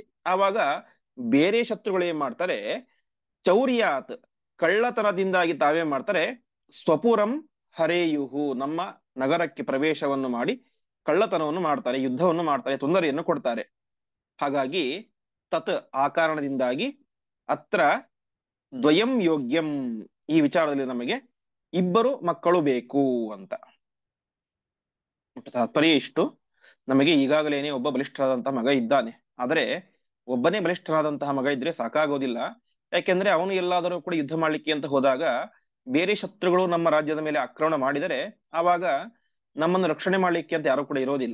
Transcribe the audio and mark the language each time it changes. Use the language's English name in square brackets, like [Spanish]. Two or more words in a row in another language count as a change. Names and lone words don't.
[Kannada] ಆವಾಗ ಬೇರೆ ಶತ್ರುಗಳು ಏನ್ ಮಾಡ್ತಾರೆ, ಚೌರ್ಯಾತ್ ಕಳ್ಳತನದಿಂದಾಗಿ ತಾವೇನ್ ಮಾಡ್ತಾರೆ, [Sanskrit] ಸ್ವಪುರಂ ಹರೇಯುಹು [Kannada] ನಮ್ಮ ನಗರಕ್ಕೆ ಪ್ರವೇಶವನ್ನು ಮಾಡಿ ಕಳ್ಳತನವನ್ನು ಮಾಡ್ತಾರೆ, ಯುದ್ಧವನ್ನು ಮಾಡ್ತಾರೆ, ತೊಂದರೆಯನ್ನು ಕೊಡ್ತಾರೆ. ಹಾಗಾಗಿ ತತ್ ಆ ಕಾರಣದಿಂದಾಗಿ [Sanskrit] ಅತ್ರ ದ್ವಯಂ ಯೋಗ್ಯಂ, [Kannada] ಈ ವಿಚಾರದಲ್ಲಿ ನಮಗೆ ಇಬ್ಬರು ಮಕ್ಕಳು ಬೇಕು ಅಂತ. ತಾತ್ಪರ್ಯ ಇಷ್ಟು, ನಮಗೆ ಈಗಾಗಲೇನೆ ಒಬ್ಬ ಬಲಿಷ್ಠರಾದಂತಹ ಮಗ ಇದ್ದಾನೆ, ಆದರೆ ಒಬ್ಬನೇ ಬಲಿಷ್ಠರಾದಂತಹ ಮಗ ಇದ್ರೆ ಸಾಕಾಗೋದಿಲ್ಲ. ಯಾಕೆಂದ್ರೆ ಅವನು ಎಲ್ಲಾದರೂ ಕೂಡ ಯುದ್ಧ ಮಾಡ್ಲಿಕ್ಕೆ ಅಂತ ಹೋದಾಗ ಬೇರೆ ಶತ್ರುಗಳು ನಮ್ಮ ರಾಜ್ಯದ ಮೇಲೆ ಆಕ್ರಮಣ ಮಾಡಿದರೆ ಆವಾಗ ನಮ್ಮನ್ನು ರಕ್ಷಣೆ ಮಾಡ್ಲಿಕ್ಕೆ ಅಂತ ಯಾರು ಕೂಡ ಇರೋದಿಲ್ಲ.